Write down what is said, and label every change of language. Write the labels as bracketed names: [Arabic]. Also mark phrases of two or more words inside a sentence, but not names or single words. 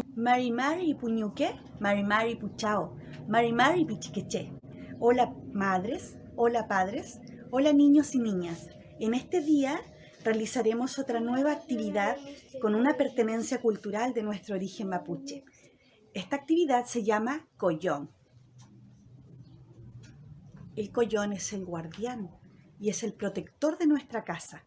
[Mapuche] Mari Mari Puñuqué, Mari Mari Puchao, Mari Mari Pichiqueché. [Spanish] Hola madres, hola padres, hola niños y niñas. En este día realizaremos otra nueva actividad con una pertenencia cultural de nuestro origen mapuche. Esta actividad se llama Collón. El collón es el guardián y es el protector de nuestra casa.